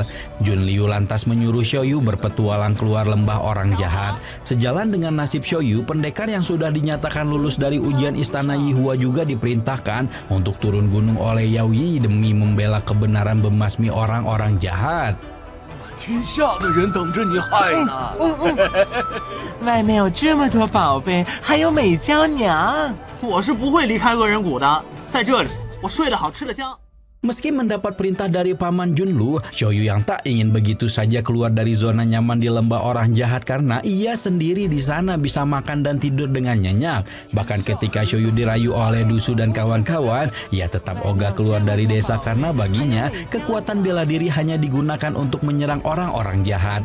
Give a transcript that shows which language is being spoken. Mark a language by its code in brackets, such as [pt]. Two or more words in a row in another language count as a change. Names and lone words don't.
[id] Jun Liu lantas menyuruh Xiaoyu berpetualang keluar lembah orang jahat. Sejalan dengan nasib Xiaoyu, pendekar yang sudah dinyatakan lulus dari ujian istana Yihua juga diperintahkan untuk turun gunung oleh Yao Yi demi membela kebenaran membasmi orang-orang jahat. [zh] 天下的人等着你害呢。外面有这么多宝贝，还有美娇娘。我是不会离开恶人谷的，在这里我睡得好，吃得香。 [id] Meski mendapat perintah dari Paman Junlu, Xiaoyu yang tak ingin begitu saja keluar dari zona nyaman di lembah orang jahat karena ia sendiri di sana bisa makan dan tidur dengan nyenyak. Bahkan ketika Xiaoyu dirayu oleh Dusu dan kawan-kawan, ia tetap ogah keluar dari desa karena baginya kekuatan bela diri hanya digunakan untuk menyerang orang-orang jahat.